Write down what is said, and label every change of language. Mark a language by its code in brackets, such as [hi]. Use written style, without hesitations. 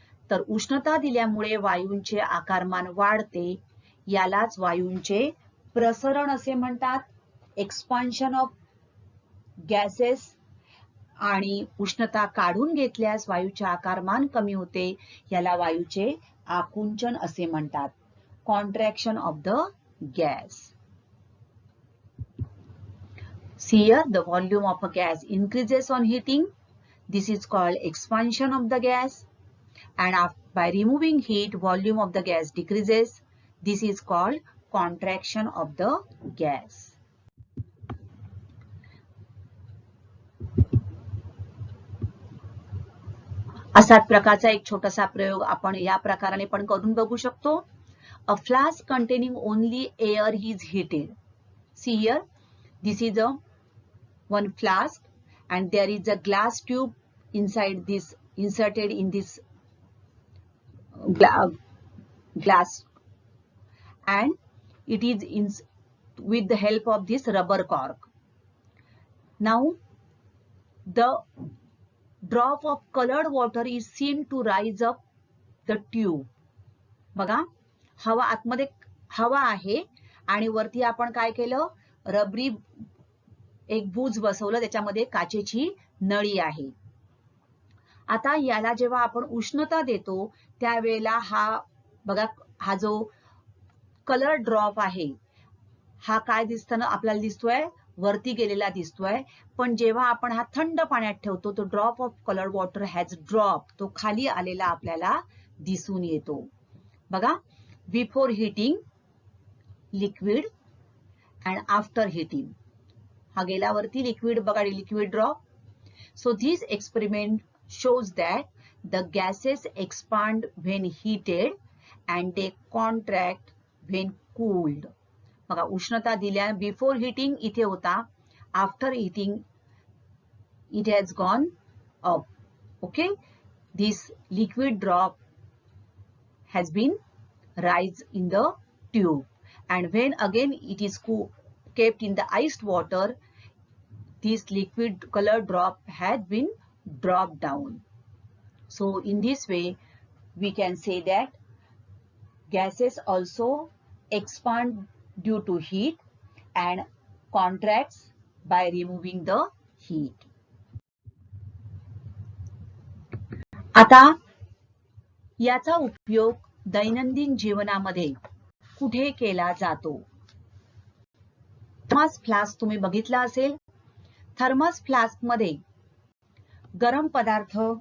[mr] तर उष्णता दिल्यामुळे वायूंचे आकारमान वाढते, यालाच वायूंचे प्रसरण असे म्हणतात, [en] Expansion of gases. [mr] आणि उष्णता काढून घेतल्यास वायूचे आकारमान कमी होते, याला वायूचे आकुंचन असे म्हणतात, [en] Contraction of the gas. See here, the volume of a gas increases on heating. This is called expansion of the gas. And by removing heat, volume of the gas decreases. This is called contraction of the gas. [mr] असाच प्रकारचा एक छोटासा प्रयोग आपण या प्रकाराने पण करून बघू शकतो. [en] A flask containing only air is heated. See here, this is a one flask and there is a glass tube inside this, inserted in this glass, and it is with the help of this rubber cork. Now the drop of colored water is seen to rise up the tube. [mr] बघा, हवा आतमध्ये हवा आहे आणि वरती आपण काय केलं, रबरी एक बूज बसवलं, त्याच्यामध्ये काचेची नळी आहे. आता याला जेव्हा आपण उष्णता देतो त्यावेळेला हा बघा, हा जो कलर ड्रॉप आहे हा काय दिसताना आपल्याला दिसतोय, वरती गेलेला दिसतोय. पण जेव्हा आपण हा थंड पाण्यात ठेवतो तो [en] drop of colour water has drop, [mr] तो खाली आलेला आपल्याला दिसून येतो. [en] बघा, before heating liquid and after heating, [mr] हा गेल्यावरती [en] Liquid, बघा liquid drop. So this experiment shows that the gases expand when heated and they contract when cooled. [mr] बघा, उष्णता दिल्या, [en] before heating [mr] इथे होता, [en] After heating it has gone up. Okay, this liquid drop has been rise in the tube, and when again it is kept in the iced water, this liquid color drop had been dropped down. So in this way we can say that gases also expand due to heat and contracts by removing the heat. [mr] आता याचा उपयोग दैनंदिन जीवनामध्ये कुठे केला जातो? Thermos flask तुम्ही बघितला असेल. थर्मस फ्लास्क मध्ये गरम पदार्थ